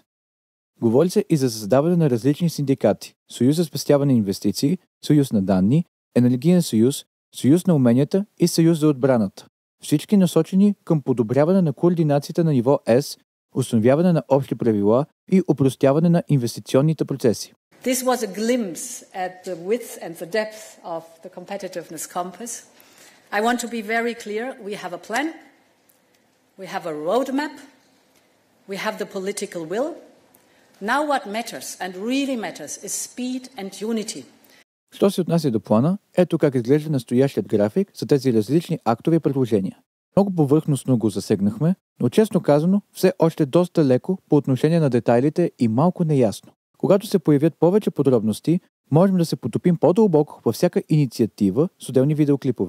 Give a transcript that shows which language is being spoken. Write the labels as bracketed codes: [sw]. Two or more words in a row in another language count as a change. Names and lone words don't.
[bg] Говори се и за създаване на различни синдикати – Съюз за спестяване инвестиции, Съюз на данни, Енергиен съюз, Съюз на уменията и Съюз за отбраната. Всички насочени към подобряване на координацията на ниво ЕС, установяване на общи правила и опростяване на инвестиционните процеси. [en] This was a glimpse at the width and the depth of the competitiveness compass. I want to be very clear. We have a plan. We have a roadmap. We have the political will. Now what matters and really matters is speed and unity. [bg] Що се отнася до плана, ето как изглежда настоящият график за тези различни актове и предложения. Много повърхностно го засегнахме, но честно казано, все още доста леко по отношение на детайлите и малко неясно. Когато се появят повече подробности, можем да се потопим по-дълбоко във всяка инициатива с отделни видеоклипове.